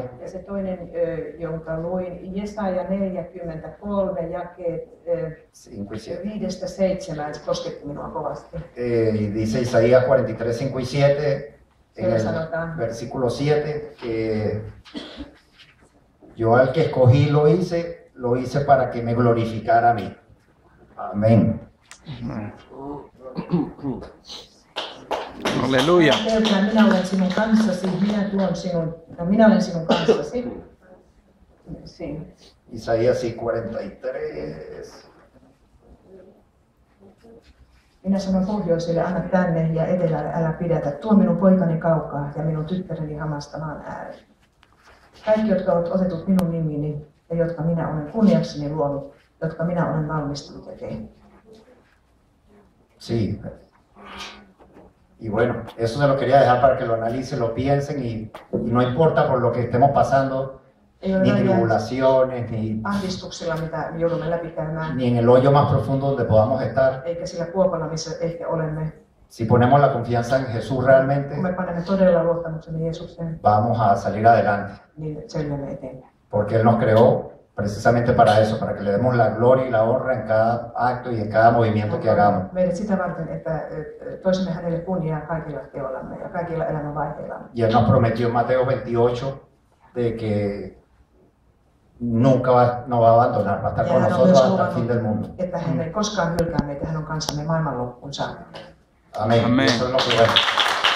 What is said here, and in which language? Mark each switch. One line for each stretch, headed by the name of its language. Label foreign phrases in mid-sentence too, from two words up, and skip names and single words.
Finnish: Ja se toinen, jonka luin, Jesaja 43, jakeet 5-7, kosketti minua kovasti.
Spanish: Y dice Isaías 43, 5 y 7, en el versículo 7, que yo al que escogí lo hice para que me glorificara a mí. Amén.
Finnish: Halleluja. Minä olen sinun kanssasi, minä olen sinun kanssasi.
Spanish: Isaías 43.
Finnish: Minä sanon pohjoiselle, anna tänne, ja etelälle älä pidätä. Tuo minun poikani kaukaa ja minun tyttäreni hamasta maan ääreen. Kaikki, jotka ovat otetut minun nimini ja jotka minä olen kunniakseni luonut, jotka minä olen valmistunut ja tehnyt.
Spanish: Sí. Y bueno, eso se lo quería dejar para que lo analicen, lo piensen y no importa por lo que estemos pasando, ni tribulaciones, ni
Finnish: ahdistuksilla, mitä joudumme läpikäymään,
Spanish: ni en el hoyo más profundo donde podamos estar.
Finnish: Eikä sillä kuopalla, missä ehkä olemme.
Spanish: Si ponemos la confianza en Jesús realmente,
Finnish: kun me panemme todella luottamuksemme Jeesukseen,
Spanish: vamos a salir adelante.
Finnish: Niin selviämme eteenpäin.
Spanish: Porque Él nos creó precisamente para eso, para que le demos la gloria y la honra en cada acto y en cada movimiento que hagamos.
Finnish: Meidät sitä varten, että toisimme hänelle kunniaa kaikilla teoillamme ja kaikilla elämänvaiheillamme.
Spanish: Y Él nos prometió en Mateo 28 de que nunca nos va a abandonar, va a estar con nosotros hasta el fin del mundo.
Finnish: Että hän ei koskaan hylkää meitä, hän on kanssamme maailmanloppuun saakka.
Spanish: Amén. Amén. Eso es lo que